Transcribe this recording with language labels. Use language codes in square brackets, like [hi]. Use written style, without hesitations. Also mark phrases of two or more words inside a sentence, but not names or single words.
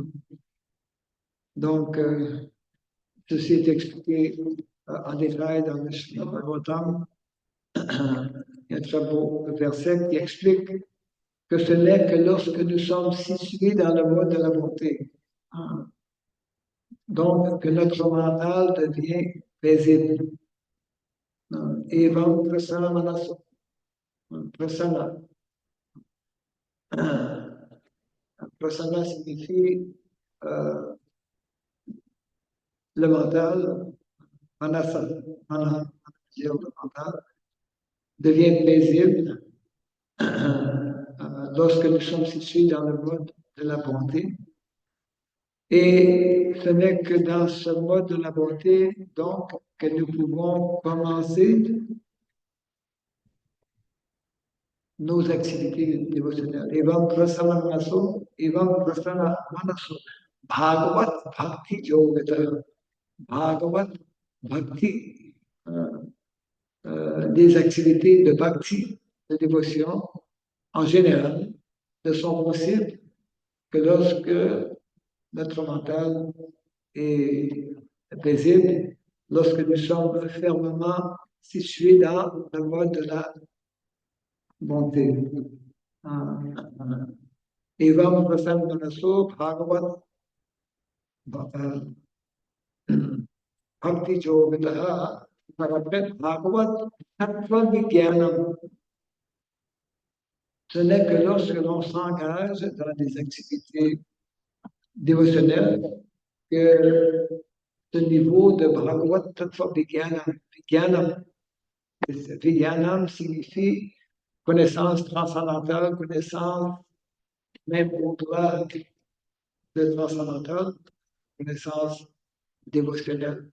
[fr] Donc, ceci est expliqué en détail dans le Srimad Bhagavatam. Il y a un très beau verset qui explique que ce n'est que lorsque nous sommes situés dans le mode de la bonté, donc que notre mental devient paisible. [sa] Evam prasana manaso. Prasana. [fr] Prasana signifie le mental, manasa, le mental, devient paisible lorsque nous sommes situés dans le mode de la bonté. Et ce n'est que dans ce mode de la bonté, donc, que nous pouvons commencer nos activités dévotionnelles. [sa] Evam prasana manaso, evam prasana manaso. Bhagavat Bhakti Yogata. Bhagavat Bhakti. [fr] Des activités de bhakti, de dévotion, en général, ne sont possibles que lorsque notre mental est paisible, lorsque nous sommes fermement situés dans le mode de la bonté. [sa] Evam prasam manaso bhagavat bhakti yogataha parapet bhagavat tattva vijnanam. [fr] Ce n'est que lorsque l'on s'engage dans des activités dévotionnelles que ce niveau de [sa] Bhagavat Tattva Vijnanam. [fr] Vijnanam signifie connaissance transcendantale, connaissance même au-delà de transcendantale, connaissance dévotionnelle.